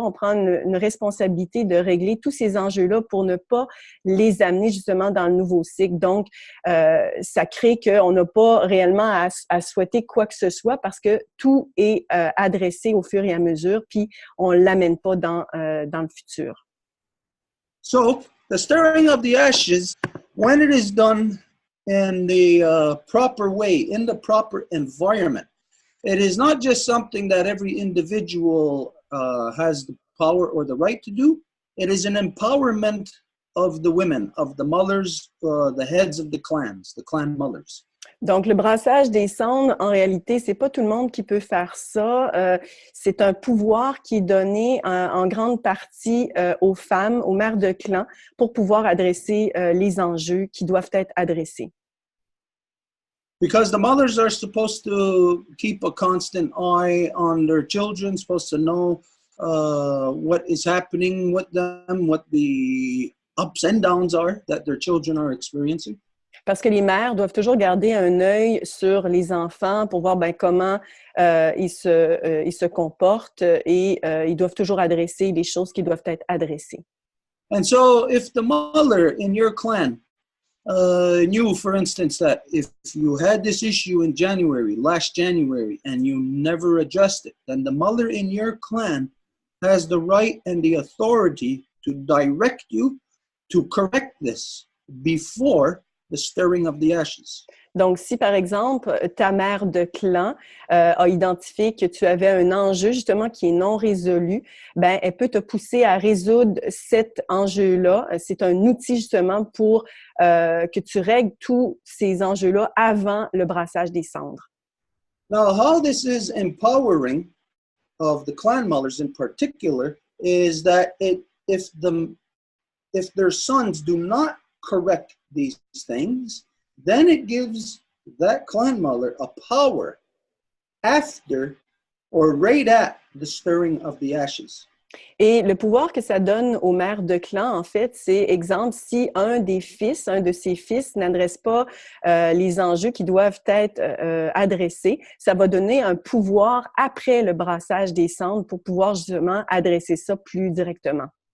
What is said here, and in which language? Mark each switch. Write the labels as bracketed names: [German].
[French] On prend une responsabilité de régler tous ces enjeux-là pour ne pas les amener justement dans le nouveau cycle. Donc, ça crée qu'on n'a pas réellement à souhaiter quoi que ce soit parce que tout est adressé au fur et à mesure, puis on ne l'amène pas dans le futur. [English] So the stirring of the ashes, when it is done in the proper way, in the proper environment, it is not just something that every individual has the power or the right to do. It is an empowerment of the women, of the mothers, the heads of the clans, the clan mothers. [French] Donc, le brassage des cendres, en réalité, c'est pas tout le monde qui peut faire ça. C'est un pouvoir qui est donné en grande partie aux femmes, aux mères de clan, pour pouvoir adresser les enjeux qui doivent être adressés. [English] Because the mothers are supposed to keep a constant eye on their children, supposed to know what is happening with them, what the ups and downs are that their children are experiencing. [French] Parce que les mères doivent toujours garder un œil sur les enfants pour voir comment ils se comportent et ils doivent toujours adresser les choses qui doivent être adressées. [English] And so if the mother in your clan knew, for instance, that if you had this issue in last January, and you never addressed it, then the mother in your clan has the right and the authority to direct you to correct this before the stirring of the ashes. [French] Donc, si par exemple, ta mère de clan a identifié que tu avais un enjeu justement qui est non résolu, ben elle peut te pousser à résoudre cet enjeu-là. C'est un outil justement pour que tu règles tous ces enjeux-là avant le brassage des cendres. [English] Now, how this is empowering of the clan mothers in particular is that if their sons do not correct these things, then it gives that clan mother a power after or right at the stirring of the ashes. [French] Et le pouvoir que ça donne aux mères de clan, en fait, c'est, exemple, si un de ses fils n'adresse pas les enjeux qui doivent être adressés, ça va donner un pouvoir après le brassage des cendres pour pouvoir justement adresser ça plus directement.